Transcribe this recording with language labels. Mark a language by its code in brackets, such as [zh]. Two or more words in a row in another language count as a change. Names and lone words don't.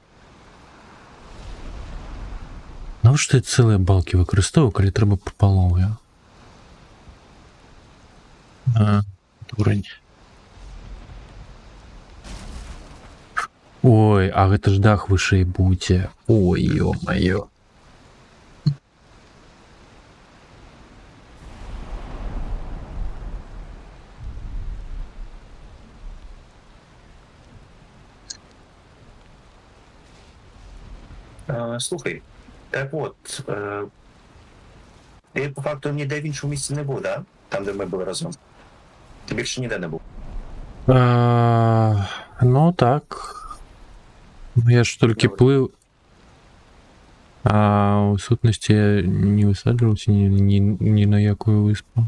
[uk] Навіщо я цілі балки використовую, коли треба по полов'ю? А, дурень. [be] Ой, а гэта ж дах вышэй будзе. [ru] Ой, ё-маё. [uk] Слухай, так от, ти по факту ніде в іншому місці не був, да? Там, де ми були разом. Ти більше ніде не був. Ну так. Я ж тільки плив. А у сутності я не висаджувався ні на яку виспу.